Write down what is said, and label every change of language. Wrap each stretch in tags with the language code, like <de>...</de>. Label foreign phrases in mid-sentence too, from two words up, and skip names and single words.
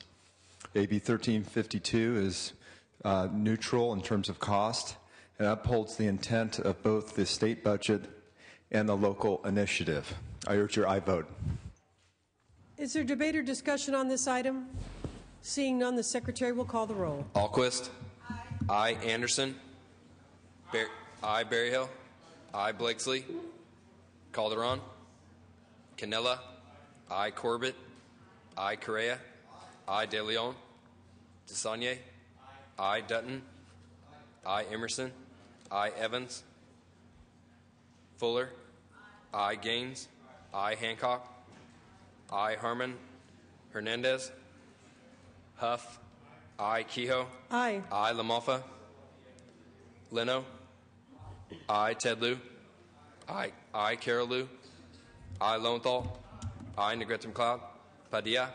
<en>AB 1352 is neutral in terms of cost and upholds the intent of both the state budget and the local initiative. I urge your aye vote. Is there debate or discussion on this item? Seeing none, the Secretary will call the roll. Alquist, aye. Anderson, aye. Berryhill, aye. Blakesley, Calderon, Canella, aye. Corbett, aye. Correa, aye. De Leon, Desaulniers, aye. Dutton, aye. Emerson, aye. Evans, Fuller, I. Gaines. I. Hancock. I. Harmon. Hernandez. Huff. I. Kehoe. Aye. I. LaMalfa. Leno. I. Ted Lieu. I. Carol Lieu. I. Lowenthal. I. Negrete McLeod. Padilla.</en>